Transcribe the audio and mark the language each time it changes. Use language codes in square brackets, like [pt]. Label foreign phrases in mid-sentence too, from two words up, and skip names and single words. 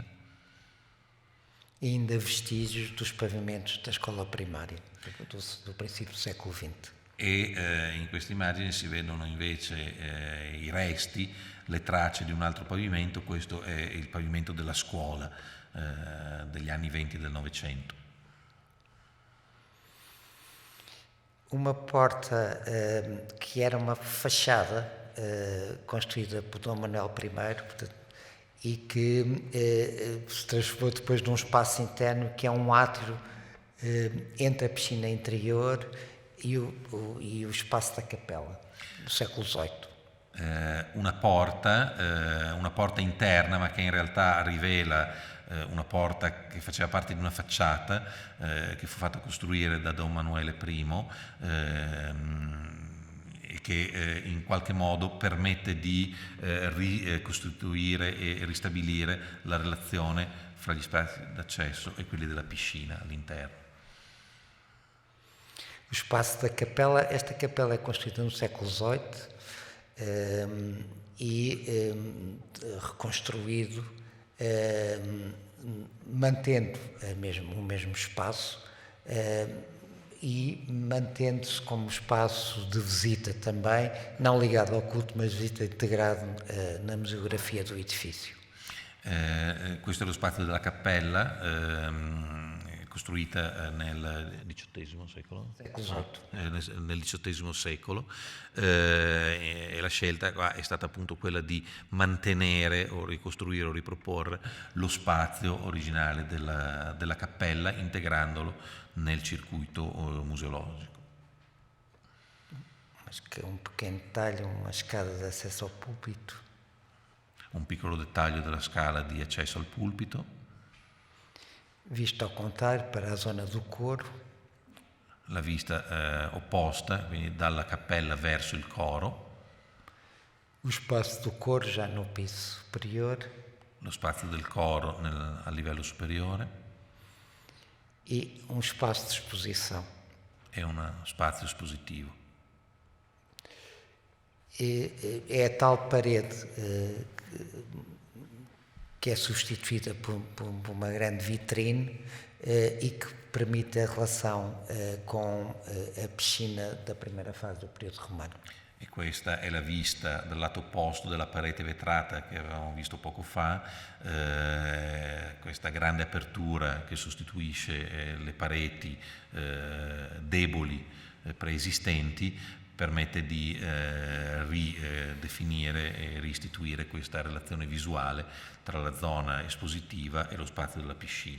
[pt] E ainda vestígios dos pavimentos da escola primária, do princípio do século XX. [it] E in queste immagini si vedono invece i resti, le tracce di un altro pavimento. Questo è il pavimento della scuola degli anni 20 del Novecento. [pt] Uma porta que era uma fachada construída por Dom Manuel I, portanto, e que se transformou depois num espaço interno que é um átrio entre a piscina interior e o espaço da capela, do século XVIII. [it] Una porta interna, ma che in realtà rivela una porta che faceva parte di una facciata che fu fatta costruire da Don Manuele I, e che in qualche modo permette di ricostituire e ristabilire la relazione fra gli spazi d'accesso e quelli della piscina all'interno. [pt] O espaço da capela, esta capela é construída no século XVIII e reconstruído, mantendo o mesmo espaço e mantendo-se como espaço de visita também, não ligado ao culto, mas visita integrado na museografia do edifício. [it] Questo è lo spazio della cappella, costruita nel XVIII secolo, nel XVIII secolo, e la scelta qua è stata appunto quella di mantenere o ricostruire o riproporre lo spazio originale della cappella, integrandolo nel circuito museologico. [pt] Un pequeno detalhe, uma escada de acesso ao púlpito. [it] Un piccolo dettaglio della scala di accesso al pulpito. [pt] Visto ao contrário, para a zona do coro. [it] La vista opposta, quindi dalla cappella verso il coro. [pt] O espaço do coro já no piso superior. [it] Lo spazio del coro a livello superiore. [pt] E um espaço de exposição. [it] E uno spazio espositivo. [pt] É a tal parede que é substituída por uma grande vitrine e que permite a relação com a piscina da primeira fase do período romano. [it] E questa è la vista dal lato opposto della parete vetrata che avevamo visto poco fa, questa grande apertura che sostituisce le pareti deboli preesistenti, permette di ridefinire e riistituire questa relazione visuale tra la zona espositiva e lo spazio della piscina.